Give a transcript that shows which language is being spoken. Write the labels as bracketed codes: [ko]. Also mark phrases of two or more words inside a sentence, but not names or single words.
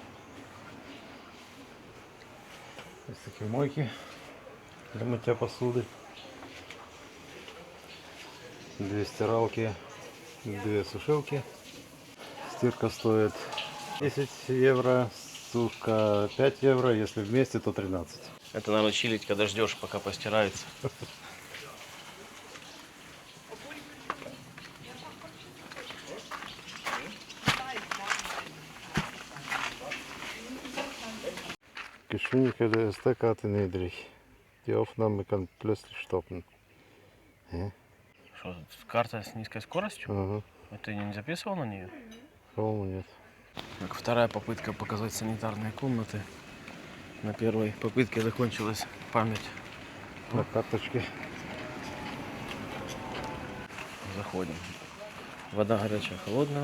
[ru] Есть такие мойки для мытья посуды. 2 стиралки, 2 сушилки. Стирка стоит 10 евро, сушка 5 евро, если вместе, то 13. Это надо чилить, когда ждешь, пока постирается. [de] Geschwindigkeit der SD-Karte niedrig. Die Aufnahme kann plötzlich stoppen. [ru] Что, карта с низкой скоростью? Ага, А ты не записывал на нее? по-моему, нет. Так, вторая попытка показать санитарные комнаты. На первой попытке закончилась память. На карточке. Заходим. Вода горячая, холодная.